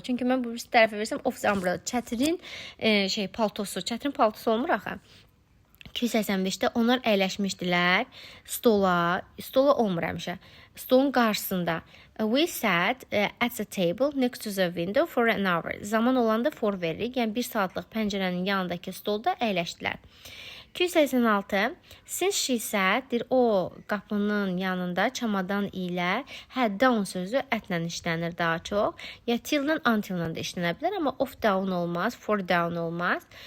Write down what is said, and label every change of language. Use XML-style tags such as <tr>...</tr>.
<az>Çünki mən bu bir tərəfə versəm</az> <en>off the umbrella,</en> <az>çətirin paltosu, çətirin paltosu olmur axı. 285-də onlar əyləşmişdilər stola olmur həmişə, stolun qarşısında.</az> <en>We sat at the table next to the window for an hour.</en> <az>Zaman olanda for veririk, yəni 1 saatlıq pəncərənin yanındakı stolda əyləşdilər. 286.</az> <en>Since she sat,</en> <az>o qapının yanında çamadan ilə, down sözü ətlə işlənir daha çox. Ya till-lə, until-lə də işlənə bilər, amma off down olmaz, for down olmaz.</az>